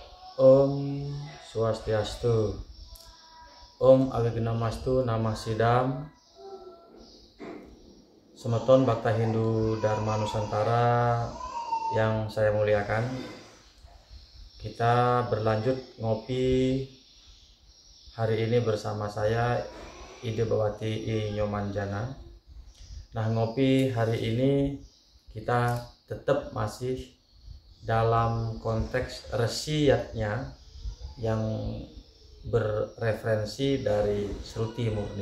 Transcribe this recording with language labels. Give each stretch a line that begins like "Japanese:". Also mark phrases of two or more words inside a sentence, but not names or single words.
Balinese: Om Swastiastu.
Sanskrit: Om Awigamastu Namah Sidam.
Indonesian: Semeton Bhakta Hindu Dharma Nusantara yang saya muliakan, kita berlanjut ngopi hari ini bersama saya Ide Bawati I Nyomanjana. Nah, ngopi hari ini kita tetap masih dalam konteks resiatnya yang berreferensi dari Sruti Murni.